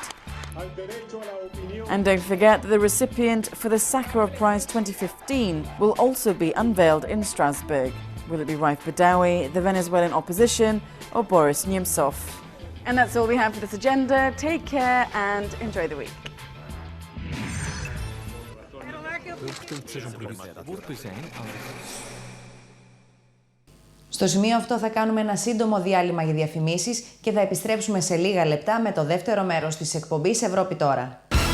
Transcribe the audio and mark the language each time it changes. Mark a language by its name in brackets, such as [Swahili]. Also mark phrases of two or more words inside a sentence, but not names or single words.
[English] And don't forget that the recipient for the Sakharov Prize 2015 will also be unveiled in Strasbourg. Will it be Raif Badawi, the Venezuelan opposition, or Boris Nemtsov? And that's all we have for this agenda. Take care and enjoy the week. [Greek] Στο σημείο αυτό θα κάνουμε ένα σύντομο διάλειμμα για διαφημίσεις και θα επιστρέψουμε σε λίγα λεπτά με το δεύτερο μέρος της εκπομπής Ευρώπη Τώρα.